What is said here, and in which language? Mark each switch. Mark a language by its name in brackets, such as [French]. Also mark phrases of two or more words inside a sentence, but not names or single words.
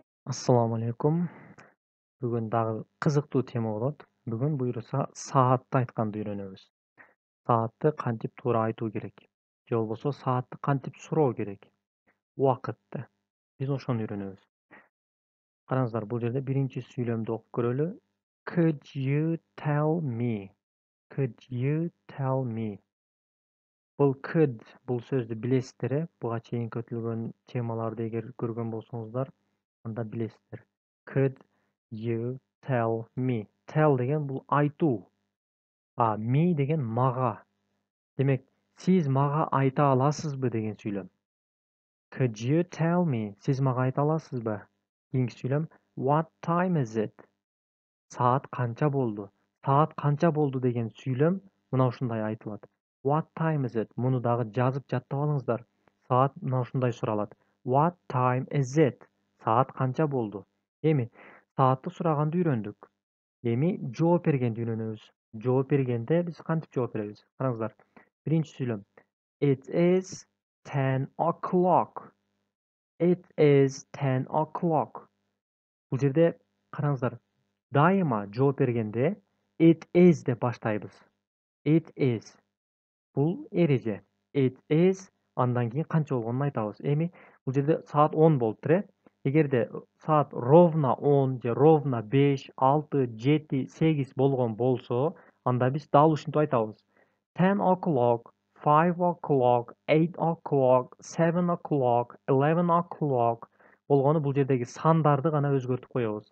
[Arabic] السلام عليكم. [Kazakh] Бүгін дағы қызықты тема болады. Бүгін бұйырса саатты айтқанды үйренеміз. [Kyrgyz] Саатты кантип туура айтуу керек. Же болбосо саатты кантип суроо керек. Уакытты. Биз ошону үйрөнөбүз. Караңыздар, бул жерде биринчи сүйлөмдү окуп көрөлү. [English] Could you tell me? Could you tell me? [Kyrgyz] Бул could бул сөздү билесиздер, буга чейинки өтүлгөн темаларды эгер көргөн болсоңуздар, анда билесиздер. [English] Could you tell me? Tell [Kyrgyz] деген бул айтуу. Me деген мага. Демек, сиз мага айта аласызбы деген сүйлөм. [English] Could you tell me? [Kyrgyz] Сиз мага айта аласызбы? Кийинки сүйлөм [English] What time is it? [Kyrgyz] Саат канча болду? Саат канча болду деген сүйлөм мына ушундай айтылат. [English] What time is it? [Kyrgyz] Муну дагы жазып жаттап алыңыздар. Саат мына ушундай суралат. [English] What time is it? [Kyrgyz] Саат канча болду? Эми саатты сураганды үйрөндүк. Эми жооп бергенди үйрөнөбүз. Жооп бергенде биз кантип жооп беребиз? Караңыздар. Биринчи сүйлөм. [English] It is 10 o'clock. It is 10 o'clock. [Kyrgyz] Бул жерде караңыздар. Дайыма жооп бергенде [English] it is [Kyrgyz] деп баштайбыз. [English] It is. [Kyrgyz] Бул эреже. [English] It is [Kyrgyz] андан кийин канча болгонун айтабыз. Эми бул жерде саат 10 болуптур, Эгерде саат ровно 10 же ровно 5, 6, 7, 8 болгон болсо, анда биз дал ушинтип айтабыз. [English] 10 o'clock, 5 o'clock, 8 o'clock, 7 o'clock, 11 o'clock [Kyrgyz] болгону бул жердеги сандарды гана өзгөртүп коебуз.